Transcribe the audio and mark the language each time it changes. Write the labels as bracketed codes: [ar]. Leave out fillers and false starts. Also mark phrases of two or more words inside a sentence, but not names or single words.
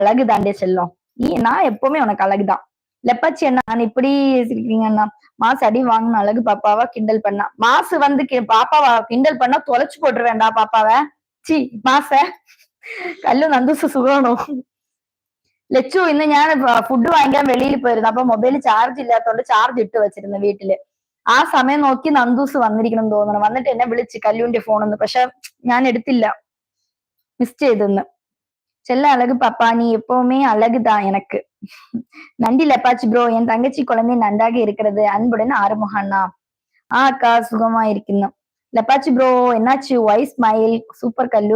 [ta] அழகு தாண்டே செல்லம். நான் எப்பவுமே உனக்கு அழகுதான். லெப்பாச்சி அண்ணா நான் இப்படி சிரிக்கிறீங்க அண்ணா. மாசு அடி வாங்கின அழகு பாப்பாவா கிண்டல் பண்ணா. மாசு வந்து பாப்பாவா கிண்டல் பண்ணா தொலைச்சு போட்டுருவேன்டா பாப்பாவ. [ml] சி മാസ കല്ലു നന്ദൂസ് സുഖമാണോ? ലച്ചു ഇന്ന് ഞാൻ ഫുഡ് വാങ്ങിക്കാൻ വെളിയിൽ പോയിരുന്നു. അപ്പൊ മൊബൈൽ ചാർജ് ഇല്ലാത്തതുകൊണ്ട് ചാർജ് ഇട്ട് വെച്ചിരുന്നു വീട്ടില്. ആ സമയം നോക്കി നന്ദൂസ് വന്നിരിക്കണം തോന്നണം. വന്നിട്ട് എന്നെ വിളിച്ച് കല്ലുവിന്റെ ഫോണെന്ന്. പക്ഷെ ഞാൻ എടുത്തില്ല, [ta] மிஸ் செய்துன்னு. செல்ல அழகு பாப்பா நீ எப்பவுமே அழகுதான் எனக்கு. நன்றி லெப்பாச்சி ப்ரோ. என் தங்கச்சி குழந்தை நன்றாக இருக்கிறது. அன்புடன் ஆறுமுக அண்ணா. அக்கா சுகமா இருக்குன்னு. லெப்பாச்சி ப்ரோ என்னாச்சு? [en] why smile? [ta] சூப்பர் கல்லு.